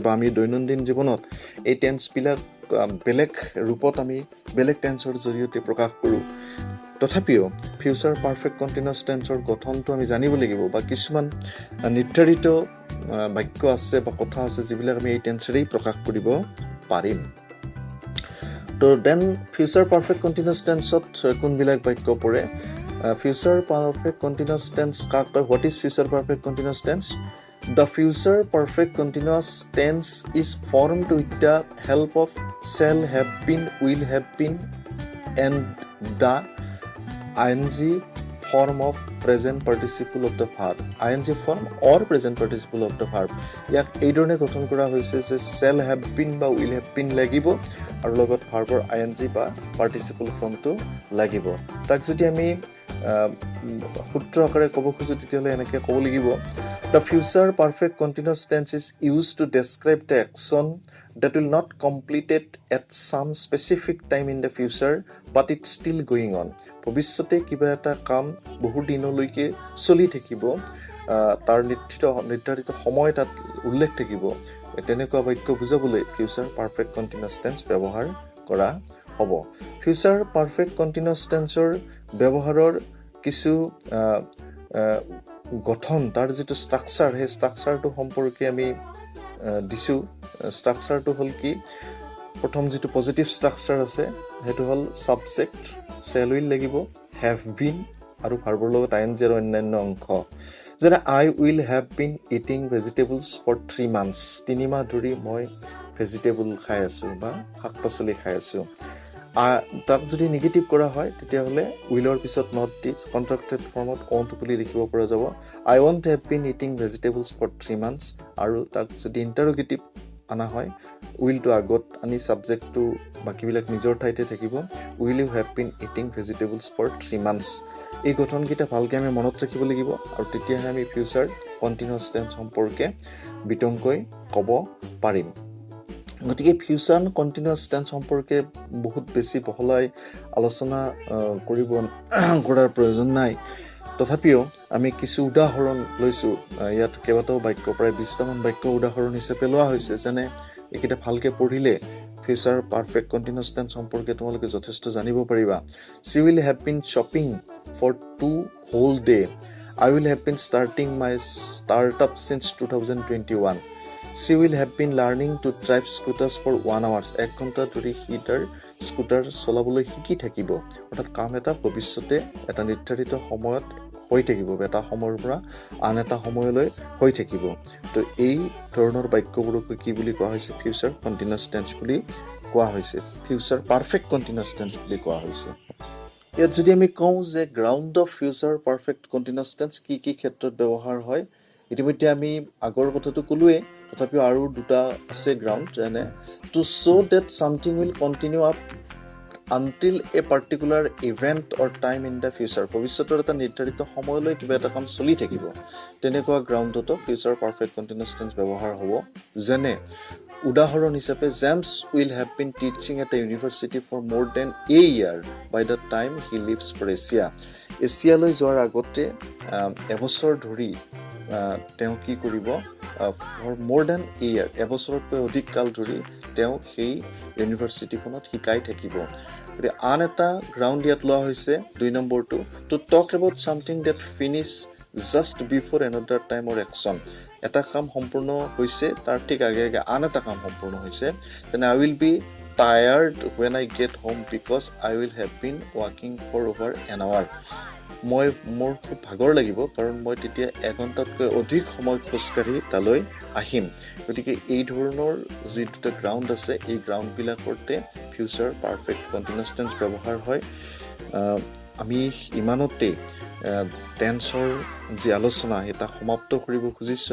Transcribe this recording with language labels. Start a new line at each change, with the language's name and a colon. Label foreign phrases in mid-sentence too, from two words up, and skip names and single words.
Assamese: বা আমি দৈনন্দিন জীৱনত এই টেন্সবিলাক বেলেগ ৰূপত আমি বেলেগ টেন্সৰ জৰিয়তে প্ৰকাশ কৰোঁ তথাপিও
English: future perfect continuous
Assamese: টেন্সৰ গঠনটো আমি জানিব লাগিব বা কিছুমান নিৰ্ধাৰিত বাক্য আছে বা কথা আছে যিবিলাক আমি এই টেন্সৰেই প্ৰকাশ কৰিব পাৰিম তো দেন
English: future perfect continuous
Assamese: টেন্সত কোনবিলাক বাক্য
English: পৰে future perfect continuous tense
Assamese: কাক কয়
English: what is future perfect continuous tense the future perfect continuous tense is formed with the help of shall have been will have been and the ing form of present participle of the verb ing form or present participle of the verb
Assamese: ইয়াক এই ধৰণে গঠন কৰা হৈছে যে
English: shall have been বা will have been
Assamese: লাগিব আৰু লগত ভাৰ্বৰ ing বা
English: participle formটো
Assamese: লাগিব তাক যদি আমি সূত্র আকাৰে ক'ব খুজো তেতিয়াহ'লে এনেকৈ ক'ব লাগিব
English: the future perfect continuous tense is used to describe the action that will not completed at some specific time in the future but it's still going on
Assamese: ভৱিষ্যতে কিবা এটা কাম বহু দিনলৈকে চলি থাকিব তাৰ নিৰ্ধাৰিত সময় তাত উল্লেখ থাকিব তেনেকুৱা বাক্য বুজাবলৈ
English: future perfect continuous tense
Assamese: ব্যৱহাৰ কৰা হ'ব
English: future perfect continuous
Assamese: টেন্সৰ ব্যৱহাৰৰ কিছু গঠন তাৰ যিটো ষ্ট্ৰাকচাৰ সেই ষ্ট্ৰাকচাৰটো সম্পৰ্কে আমি দিছো ষ্ট্ৰাকচাৰটো হ'ল কি প্ৰথম যিটো
English: positive structure
Assamese: আছে সেইটো হ'ল সাবজেক্ট
English: shall will
Assamese: লাগিব
English: have been
Assamese: আৰু ভাৰ্বৰ লগত ing আৰু অন্যান্য অংশ যেনে
English: I will have been eating vegetables for 3 months
Assamese: 3 মাহ ধৰি মই ভেজিটেবল খাই আছো বা শাক-পাচলি খাই আছো তাক যদি নেগেটিভ কৰা হয় তেতিয়াহ'লে উইলৰ পিছত নট দি কন্ট্ৰাক্টেড ফৰ্মত ওন্ট বুলি লিখিব পৰা যাব
English: I won't have been eating vegetables for 3 months
Assamese: আৰু তাক যদি ইন্টাৰোগেটিভ আনা হয় উইলটো আগত আনি সাবজেক্টটো বাকিবিলাক নিজৰ ঠাইতে থাকিব
English: will you have been eating vegetables for 3 months
Assamese: এই গঠনকেইটা ভালকৈ আমি মনত ৰাখিব লাগিব আৰু তেতিয়াহে আমি
English: future continuous tense
Assamese: সম্পৰ্কে বিতংকৈ ক'ব পাৰিম গতিকে
English: future continuous tense
Assamese: সম্পৰ্কে বহুত বেছি বহলাই আলোচনা কৰাৰ প্ৰয়োজন নাই তথাপিও আমি কিছু উদাহৰণ লৈছো ইয়াত কেইবাটাও বাক্য প্ৰায় 20টা মান বাক্য উদাহৰণ হিচাপে লোৱা হৈছে যেনে এইকেইটা ভালকৈ পঢ়িলে
English: future perfect continuous tense
Assamese: সম্পৰ্কে তোমালোকে যথেষ্ট জানিব পাৰিবা
English: she will have been shopping for 2 whole day I will have been starting my startup since 2021 she will have been learning to drive scooters for 1 hour
Assamese: 1 ঘণ্টা ধৰি সি তাৰ স্কুটাৰ চলাবলৈ শিকি থাকিব অৰ্থাৎ কাম এটা ভৱিষ্যতে এটা নিৰ্ধাৰিত সময়ত হৈ থাকিব এটা সময়ৰ পৰা আন এটা সময়লৈ হৈ থাকিব তো এই ধৰণৰ বাক্যবোৰক কি বুলি কোৱা হৈছে
English: future continuous tense
Assamese: বুলি কোৱা হৈছে
English: future perfect continuous tense
Assamese: বুলি কোৱা হৈছে ইয়াত যদি আমি কওঁ যে
English: ground of future perfect continuous tense
Assamese: কি কি ক্ষেত্ৰত ব্যৱহাৰ হয় ইতিমধ্যে আমি আগৰ কথাটো ক'লোৱে তথাপিও আৰু দুটা আছে গ্ৰাউণ্ড যেনে
English: to show that something will continue up until a particular event or time in the future
Assamese: ভৱিষ্যতৰ এটা নিৰ্ধাৰিত সময়লৈ কিবা এটা কাম চলি থাকিব তেনেকুৱা গ্ৰাউণ্ডতো
English: future perfect continuous tense
Assamese: ব্যৱহাৰ হ'ব যেনে উদাহৰণ হিচাপে জেমছ
English: will have been teaching at the university for more than a year by the time he leaves for Asia
Assamese: এছিয়ালৈ যোৱাৰ আগতে এবছৰ ধৰি তেওঁ কি কৰিব
English: for more than a year
Assamese: এবছৰতকৈ অধিক কাল ধৰি তেওঁ সেই ইউনিভাৰ্চিটিখনত শিকাই থাকিব গতিকে আন এটা গ্ৰাউণ্ড ইয়াত লোৱা হৈছে 2 নম্বৰটো
English: to talk about something that finish just before another time or action
Assamese: এটা কাম সম্পূৰ্ণ হৈছে তাৰ ঠিক আগে আগে আন এটা কাম সম্পূৰ্ণ হৈছে
English: then I will be tired when I get home because I will have been walking for over an hour
Assamese: মোৰ খুব ভাগৰ লাগিব কাৰণ মই তেতিয়া 1 ঘণ্টাতকৈ অধিক সময় খোজকাঢ়ি তালৈ আহিম গতিকে এই ধৰণৰ যি দুটা গ্ৰাউণ্ড আছে এই গ্ৰাউণ্ডবিলাকতে ফিউচাৰ পাৰফেক্ট কন্টিনিউয়াছ টেন্স ব্যৱহাৰ হয় আমি ইমানতে টেন্সৰ যি আলোচনা এটা সমাপ্ত কৰিব খুজিছোঁ।